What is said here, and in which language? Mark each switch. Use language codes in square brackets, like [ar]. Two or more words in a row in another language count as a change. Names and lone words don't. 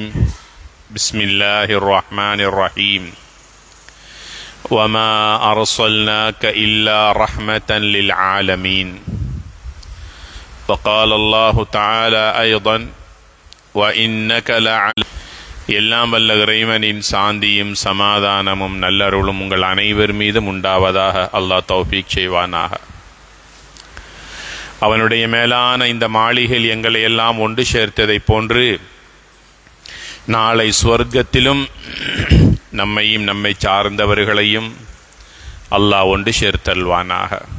[ar] بسم الله الرحمن الرحيم. وما أرسلناك إلا رحمة للعالمين. وقال الله تعالى أيضا وإنك لعلى [ta] எல்லாம் வல்ல இறைவனின் சாந்தியும் சமாதானமும் நல்லருளும் உங்கள் அனைவர் மீதும் உண்டாவதாக. அல்லாஹ் தௌஃபீக் செய்வானாக. அவனுடைய மேலான இந்த மாளிகையில் எங்களை எல்லாம் ஒன்று சேர்த்ததை போன்று நாளை சுவர்க்கத்திலும் நம்மையும் நம்மை சார்ந்தவர்களையும் அல்லாஹ் ஒன்று சேர்த்தல்வானாக.